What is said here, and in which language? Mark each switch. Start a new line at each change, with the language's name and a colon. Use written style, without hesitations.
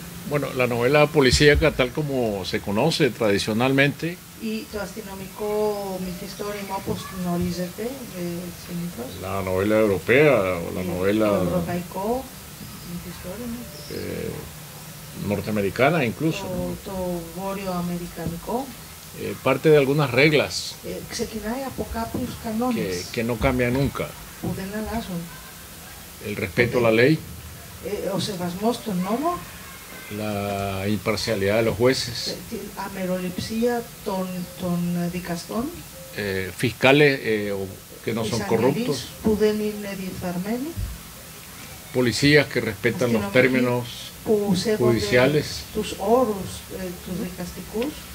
Spanish: Bueno, la novela policíaca, tal como se conoce tradicionalmente,
Greek: το αστυνομικό μυθιστόρημα όπως γνωρίζετε συνήθως,
Spanish: la novela europea o la novela
Greek: το ευρωπαϊκό μυθιστόρημα,
Spanish: norteamericana incluso,
Greek: το βόρειο-αμερικανικό,
Spanish: parte de algunas reglas
Greek: ξεκινάει από κάποιους κανόνες
Spanish: que no cambian nunca.
Greek: που δεν αλλάζουν.
Spanish: El respeto a la ley,
Greek: ο σεβασμός στον νόμο,
Spanish: la imparcialidad de los jueces,
Greek: την αμεροληψία των δικαστών,
Spanish: fiscales que no son corruptos,
Greek: που δεν είναι διεφθαρμένοι,
Spanish: policías que respetan los términos judiciales,
Greek: τους όρους τους δικαστικούς,